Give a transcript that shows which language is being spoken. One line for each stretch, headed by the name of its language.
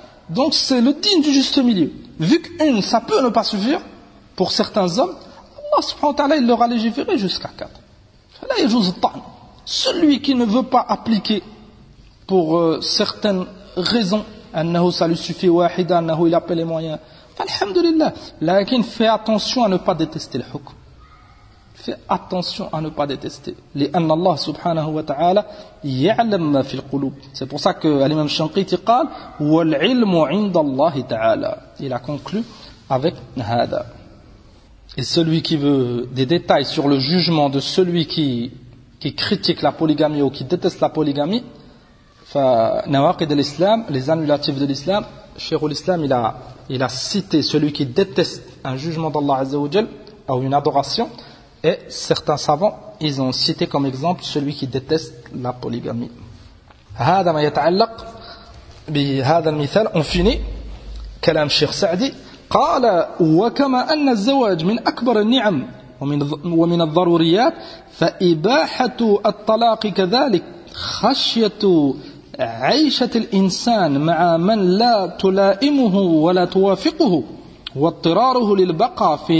French: Donc, c'est le digne du juste milieu. Vu qu'une, ça peut ne pas suffire, pour certains hommes, Allah
Arabic: subhanahu wa ta'ala,
French: il leur a légiféré jusqu'à 4. Là, il joue ta'an. Celui qui ne veut pas appliquer pour certaines raisons, أنه ça lui suffit واحدة أنه il a pas les moyens.
Arabic: فالحمد لله.
French: لكن fais attention à ne pas détester le hukm. Fais attention à ne pas détester.
Arabic: لأن الله سبحانه وتعالى يعلم ما في القلوب.
French: C'est pour ça que l'imam Shanqiti
Arabic: قال والعلم عند الله تعالى.
French: Il a conclu avec هذا. Et celui qui veut des détails sur le jugement de celui qui critique la polygamie ou qui déteste la polygamie,
Arabic: نواقض الإسلام
French: les annulatifs de l'islam, Cheikh l'islam il a cité celui qui déteste un jugement d'Allah
Arabic: Azza wa Jal
French: ou une adoration, et certains savants ils ont cité comme exemple celui qui déteste la polygamie.
Arabic: هذا ما يتعلق بهذا المثال.
French: On finit
Arabic: كلام Cheikh Saadi قال وكما أن الزواج من أكبر النعم ومن الضروريات فإباحة الطلاق كذلك خشية عيشة الإنسان مع من لا تلائمه ولا توافقه واضطراره للبقاء